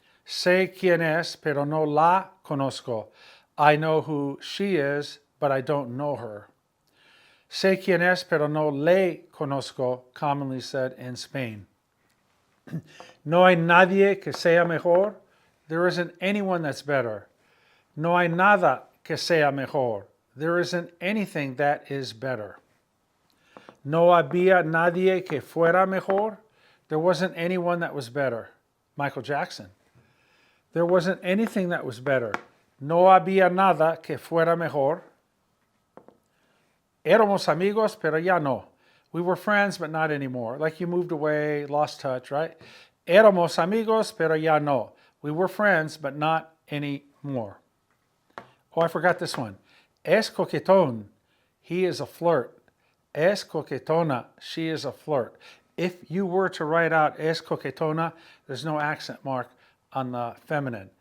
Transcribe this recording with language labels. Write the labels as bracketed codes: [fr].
[es] Sé quién es, pero no la conozco. [en] I know who she is, but I don't know her. [es] Sé quién es, pero no le conozco, [en] commonly said in Spain. [es] No hay nadie que sea mejor. [en] There isn't anyone that's better. [es] No hay nada que sea mejor. [en] There isn't anything that is better. [es] No había nadie que fuera mejor. [en] There wasn't anyone that was better. Michael Jackson. There wasn't anything that was better. [es] No había nada que fuera mejor. Éramos amigos, pero ya no. [en] We were friends, but not anymore. Like you moved away, lost touch, right? [es] Éramos amigos, pero ya no. [en] We were friends, but not anymore. Oh, I forgot this one. [es] Es coquetón. [en] He is a flirt. [es] Es coquetona. [en] She is a flirt. If you were to write out es coquetona, there's no accent mark on the feminine.